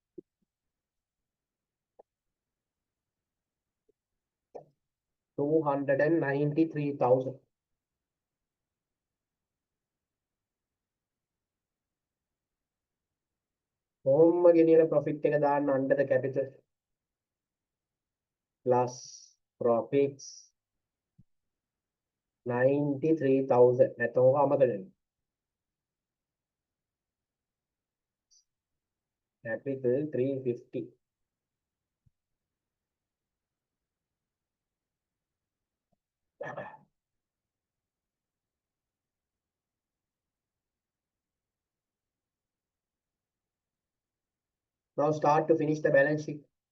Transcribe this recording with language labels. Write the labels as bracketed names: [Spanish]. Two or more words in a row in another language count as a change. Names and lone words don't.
[Sinhala] 293,000. කොහොම ගෙනියන profit එක දාන්න [English] under the capital plus profits 93,000. [Sinhala] නැත්නම් ඔක අමතක කරන්න. [English] Capital 350. Now start to finish the balance sheet.